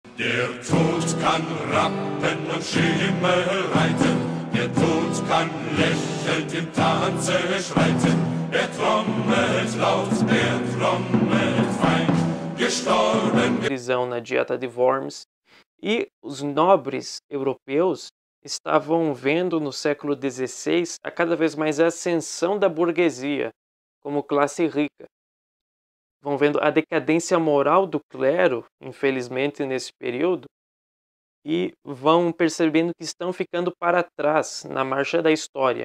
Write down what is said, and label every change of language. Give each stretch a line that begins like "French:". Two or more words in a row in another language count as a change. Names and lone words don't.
German: Der Tod kann Rappen und Schimmel reiten, der Tod kann lächelnd im Tanze schreiten, er trommelt laut, er trommelt fein, gestorben.
Portuguese: Prisão na dieta de Worms, e os nobres europeus estavam vendo no século XVI a cada vez mais a ascensão da burguesia como classe rica. Vão vendo a decadência moral do clero, infelizmente, nesse período, e vão percebendo que estão ficando para trás na marcha da história.